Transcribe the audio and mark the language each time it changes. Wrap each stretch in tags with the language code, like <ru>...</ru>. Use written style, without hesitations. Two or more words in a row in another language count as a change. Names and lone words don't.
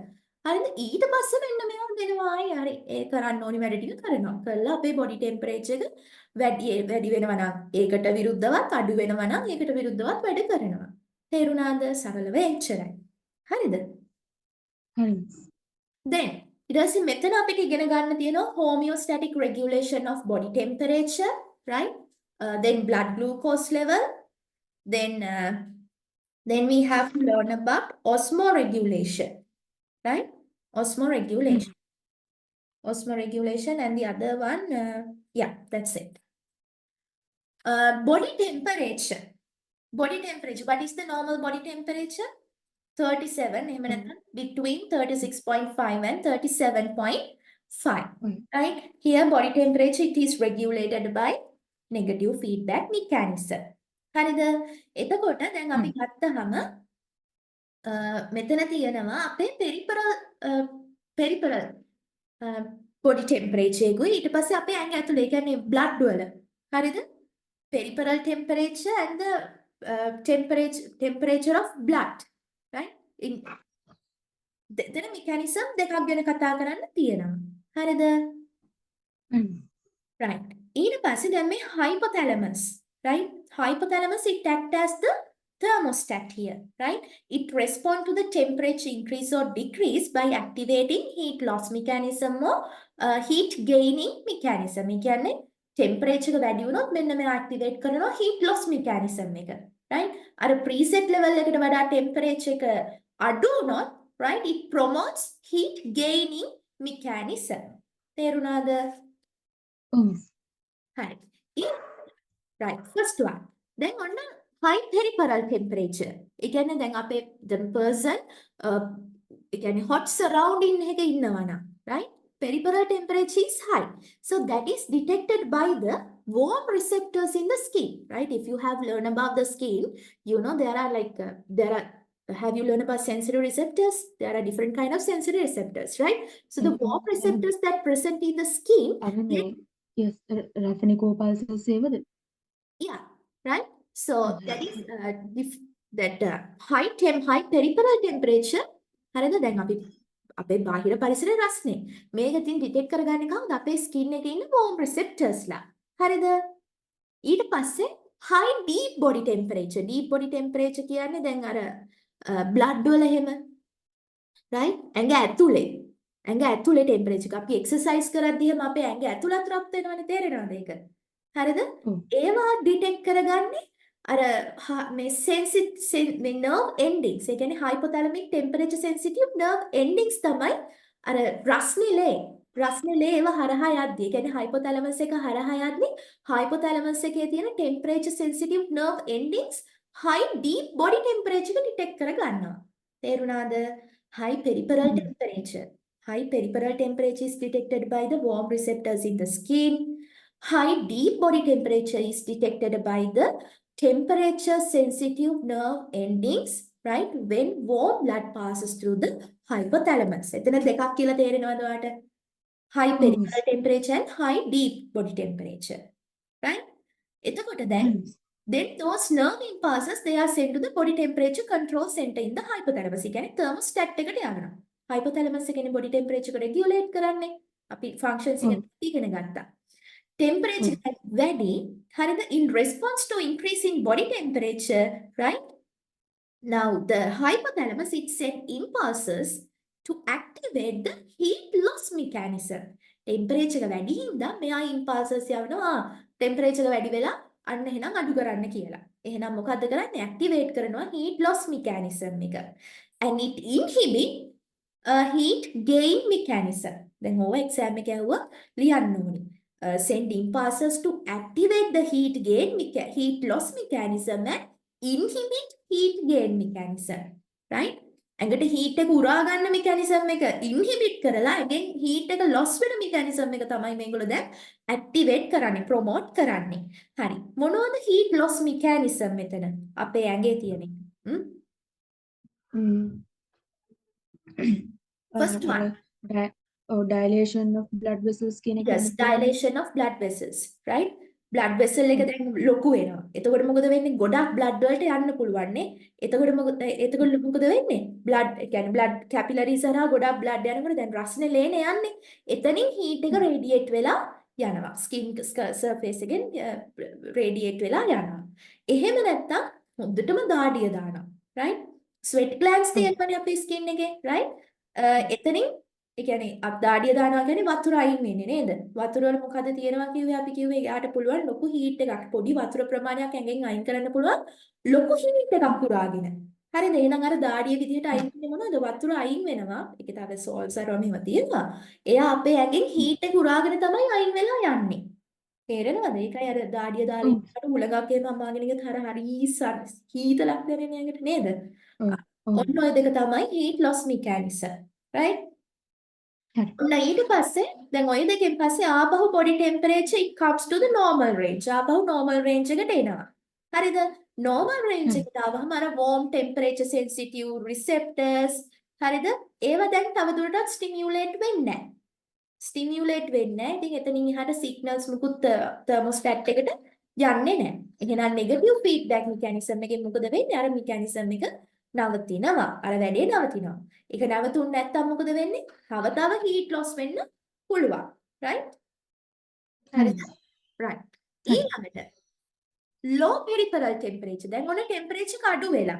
<si>හරිද? ඊට පස්සේ මෙන්න මේවා දෙනවා ආයේ හරි. ඒ කරන්න ඕනි වැඩ ටික කරනවා. කළා අපේ බොඩි ටෙම්පරේචර් එක වැඩි වෙනවා නම් ඒකට විරුද්ධවත් අඩු වෙනවා නම් ඒකට විරුද්ධවත් වැඩ කරනවා. තේරුණාද? සරලව එච්චරයි. හරිද? හරි.</si> <en>Then</en> <si>ඊට පස්සේ මෙතන අපිට ඉගෙන ගන්න තියෙනවා</si> <en>homeostatic regulation of body temperature, right? Then blood glucose level. Then we have to learn about osmoregulation, right? Osmoregulation. Osmoregulation and the other one, yeah, that's it. Body temperature. Body temperature. What is the normal body temperature? 37,</en> <si>එහෙම නැත්නම්</si> <en>between 36.5 and 37.5. Right? Here body temperature it is regulated by negative feedback mechanism.</en> <si>හරිද? එතකොට දැන් අපි ගත්තහම මෙතන තියෙනවා අපේ</si> <en>peripheral body temperature</en> <si>එකයි ඊට පස්සේ අපේ ඇඟ ඇතුලේ ඒ කියන්නේ blood වල. හරිද?</si> <en>Peripheral temperature and the temperature of blood.</en> <si>Right? දෙතන mechanism දෙකක් ගැන කතා කරන්න තියෙනවා. හරිද? Right. ඊට පස්සේ දැන් මේ hypothalamus, right?</si> <en>Hypothalamus it act as the thermostat here, right? It respond to the temperature increase or decrease by activating heat loss mechanism or heat gaining mechanism.</en> <si>ඒ කියන්නේ temperature එක වැඩි වුණොත් මෙන්න මේ activate කරනවා</si> <en>heat loss mechanism</en> <si>එක. Right? අර</si> <en>preset level</en> <si>එකට වඩා temperature එක අඩු වුණොත්, right?</si> <en>It promotes heat gaining mechanism.</en> <si>තේරුණාද? හරි.</si> <en>Right. First one. Then on high peripheral temperature.</en> <si>ඒ කියන්නේ දැන් අපේ</si> <en>the person</en> <si>ඒ කියන්නේ</si> <en>hot surrounding</en> <si>එකක ඉන්නවා නම්, right?</si> <en>Peripheral temperature is high. So that is detected by the warm receptors in the skin, right? If you have learned about the skin, you know there are have you learned about sensory receptors? There are different kind of sensory receptors, right? So the warm receptors that present in the skin. Yes, Rathanico pulses sevada. Yeah, right? So that is high peripheral temperature.</en> <si>හරිද? දැන් අපි අපේ බාහිර පරිසරයේ රස්නේ. මේක තින් ඩිටෙක්ට් කරගන්නේ කවුද? අපේ ස්කින් එකේ ඉන්න</si> <en>warm receptors</en> <si>ලා. හරිද?</si> <en>ඊට පස්සේ high deep body temperature. Deep body temperature</en> <si>කියන්නේ දැන් අර blood වල එහෙම. right? ඇඟ ඇතුලේ temperature. අපි exercise කරද්දී එහෙම අපේ ඇඟ ඇතුලත් රත් වෙනවනේ, තේරෙනවද ඒක? හරිද? ඒවා ඩිටෙක්ට් කරගන්නේ අර මේ මේ</si> <en>nerve endings.</en> <si>ඒ කියන්නේ</si> <en>hypothalamic temperature sensitive nerve endings</en> <si>තමයි අර රස්නිලේ ඒවා හරහා යද්දී. ඒ කියන්නේ hypothalamus එක හරහා යද්දී hypothalamus එකේ තියෙන</si> <en>temperature sensitive nerve endings high deep body temperature</en> <si>එක ඩිටෙක්ට් කරගන්නවා. තේරුණාද?</si> <en>High peripheral temperature. High peripheral temperature is detected by the warm receptors in the skin. High deep body temperature is detected by the temperature sensitive nerve endings, right? When warm blood passes through the hypothalamus.</en> <si>එතන දෙකක් කියලා තේරෙනවද ඔයාලට?</si> <en>High peripheral temperature and high deep body temperature. Right?</en> <si>එතකොට දැන්</si> <en>then those nerve impulses they are sent to the body temperature control center in the hypothalamus.</en> <si>ඒ කියන්නේ thermostat එකට යනවා. hypothalamus එකනේ</si> <en>body temperature</en> <si>එක regulate කරන්නේ. අපි functions එක ඉගෙන ගත්තා. Temperature වැඩි හරිද?</si> <en>In response to increasing body temperature, right? Now the hypothalamus it send impulses to activate the heat loss mechanism.</en> <si>Temperature එක වැඩි හින්දා මෙයා impulses යවනවා temperature එක වැඩි වෙලා අන්න එහෙනම් අඩු කරන්න කියලා. එහෙනම් මොකද්ද කරන්නේ? Activate කරනවා</si> <en>heat loss mechanism</en> <si>එක.</si> <en>And it inhibit heat gain mechanism.</en> <si>දැන් ඕව exam එකේ ඇහුවා ලියන්න ඕනේ.</si> <en>Send impulses to activate the heat loss mechanism and inhibit heat gain mechanism, right?</en> <si>ඇඟට heat එක උරා ගන්න mechanism එක inhibit කරලා again heat එක loss වෙන mechanism එක තමයි මේගොල්ලෝ දැන් activate කරන්නේ promote කරන්නේ. හරි. මොනවද</si> <en>heat loss mechanism</en> <si>මෙතන? අපේ ඇඟේ තියෙන එක.</si> <en>First</en> <si>අර</si> <en>one. dilation of blood vessels</en> <si>කියන එක</si> <en>Yes,</en> <si>යන්න පුළුවන්.</si> <en>dilation of blood vessels, right?</en> <si>blood vessel එක දැන් ලොකු වෙනවා. එතකොට මොකද වෙන්නේ? ගොඩක් blood වලට යන්න පුළුවන් නේ. එතකොට මොකද වෙන්නේ? blood ඒ කියන්නේ</si> <en>blood capillaries</en> <si>හරහා ගොඩක් blood යනකොට දැන් රස්නේ ලේනේ යන්නේ. එතනින් heat එක radiate වෙලා යනවා. skin surface එකෙන් radiate වෙලා යනවා. එහෙම නැත්තම් හොඳටම දාඩිය දානවා. right?</si> <en>sweat glands</en> <si>ඔව්. තියෙනවනේ අපේ skin එකේ, right? එතනින් ඒ කියන්නේ දාඩිය දානවා කියන්නේ වතුර අයින් වෙන්නේ නේද? වතුර වල මොකද තියෙනවා කිව්වේ අපි කිව්වේ එයාට පුළුවන් ලොකු හීට් එකක් පොඩි වතුර ප්‍රමාණයක් ඇඟෙන් අයින් කරන්න පුළුවන් ලොකු හීට් එකක් පුරාගෙන. හරිද? එහෙනම් අර දාඩිය විදිහට අයින් වෙන්නේ මොනවද? වතුර අයින් වෙනවා. ඒකේ තව සෝල්ස් අරව මෙහෙම තියෙනවා. එයා අපේ ඇඟෙන් හීට් එක උරාගෙන තමයි අයින් වෙලා යන්නේ. තේරෙනවද? ඒකයි අර දාඩිය දාලා ඔව්. ඉන්නකොට හුලඟක් එහෙම අම්මාගෙන ගියත් හරි හීතලක් දැනෙන්නේ ඇඟට නේද? ඔව්. ඔව්. ඔන්න ඔය දෙක තමයි</si> <en>heat loss mechanism.</en> <si>right? හරි. ඔන්න ඊට පස්සේ දැන් ඔය දෙකෙන් පස්සේ ආපහු</si> <en>body temperature it comes to the normal range.</en> <si>ආපහු</si> <en>normal range</en> <si>එකට එනවා. හරිද?</si> <en>normal range</en> <si>හරි. එකට ආවම අර</si> <en>warm temperature sensitive receptors</en> <si>හරිද? ඒවා දැන් තවදුරටත් stimulate වෙන්නේ නැහැ. stimulate වෙන්නේ නැහැ. ඉතින් එතනින් එහාට signals මුකුත් thermostat එකට යන්නේ නැහැ. එහෙනම්</si> <en>negative feedback mechanism</en> <si>එකෙන් මොකද වෙන්නේ? අර mechanism එක නවතිනවා. අර වැඩේ නවතිනවා. ඒක නැවතුනේ නැත්තම් මොකද වෙන්නේ? තව</si> <en>heat loss</en> <si>වෙන්න පුළුවන්. right? හරිද? right. හරි.</si> <en>ඊළඟට low peripheral temperature.</en> <si>දැන් ඔන්න temperature එක අඩු වෙලා.</si>